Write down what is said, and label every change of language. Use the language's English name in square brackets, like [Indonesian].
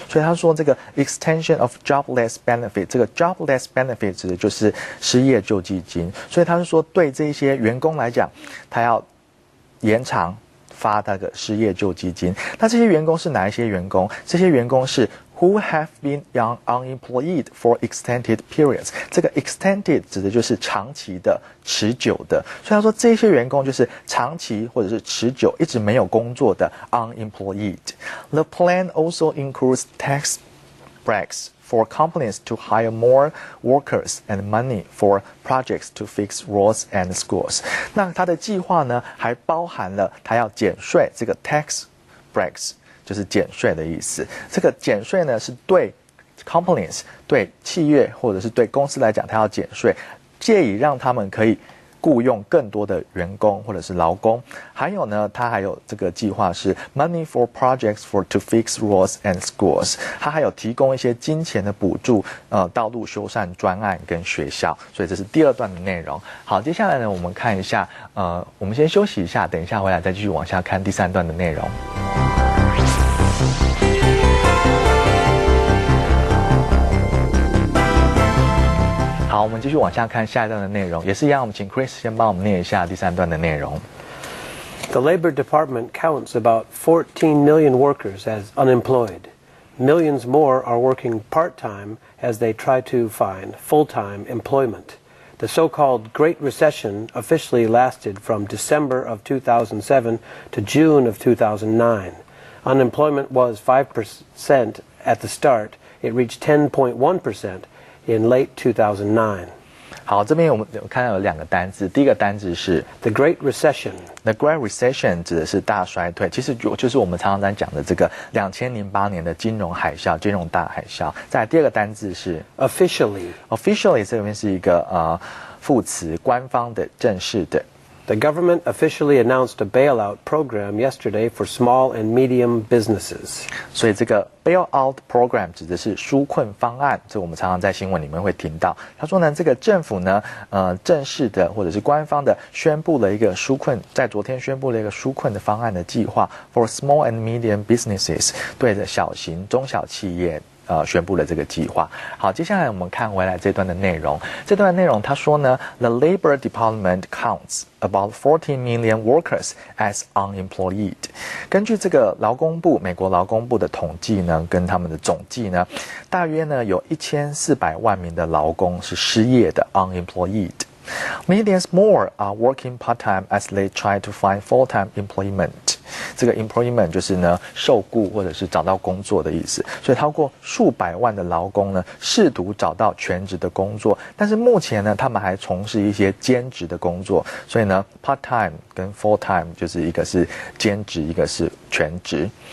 [Chinese] 所以他说这个 [English] extension of jobless benefit， [Chinese] 这个 jobless benefit 指的就是失业救济金。所以他是说对这些员工来讲，他要延长发那个失业救济金。那这些员工是哪一些员工？这些员工是 [English] who have been unemployed for extended periods。 [Chinese] 这个 extended 指的就是长期的、持久的。所以他说这些员工就是长期或者是持久一直没有工作的 unemployed。 [English] The plan also includes tax breaks for companies to hire more workers and money for projects to fix roads and schools。 [Chinese] 那他的计划呢还包含了他要减税，这个 tax breaks就是减税的意思。这个减税呢是对 companies 对企业或者是对公司来讲，它要减税，借以让他们可以雇佣更多的员工或者是劳工。还有呢，它还有这个计划是 [English] money for projects for to fix roads and schools。 [Chinese] 它还有提供一些金钱的补助，道路修缮专案跟学校。所以这是第二段的内容。好，接下来呢，我们看一下，我们先休息一下，等一下回来再继续往下看第三段的内容。好，我们继续往下看下一段的内容，也是一样，我们请 Chris 先帮我们念一下第三段的内容。 [English] The Labor Department counts about 14 million workers as unemployed. Millions more are working part-time as they try to find full-time employment. The so-called Great Recession officially lasted from December of 2007 to June of 2009. Unemployment was 5% at the start. It reached 10.1% in late 2009. [Chinese] 好，这边我们看到有两个单字，第一个单字是 [English] The Great Recession. [Chinese] The Great Recession 指的是大衰退，其实就是我们常常在讲的这个2008年的金融海啸、金融大海啸。再来第二个单字是 [English] Officially. [Chinese] Officially 这边是一个副词，官方的、正式的。 [English] The government officially announced a bailout program yesterday for small and medium businesses. [Chinese] 所以这个 bailout program 指的是纾困方案，这我们常常在新闻里面会听到。他说呢，这个政府呢，正式的或者是官方的宣布了一个纾困，在昨天宣布了一个纾困的方案的计划 [English] for small and medium businesses， [Chinese] 对着小型、中小企业。宣布了这个计划。好，接下来我们看回来这段的内容。这段的内容他说呢 [English] ，The Labor Department counts about 14 million workers as unemployed。 [Chinese] 根据这个劳工部，美国劳工部的统计呢，跟他们的总计呢，大约呢有1400万名的劳工是失业的 unemployed。 [English] Millions more are working part-time as they try to find full-time employment。 [Chinese] 这个 employment 就是呢受雇或者是找到工作的意思，所以超过数百万的劳工呢试图找到全职的工作，但是目前呢他们还从事一些兼职的工作，所以呢 part-time 跟 full-time 就是一个是兼职，一个是全职。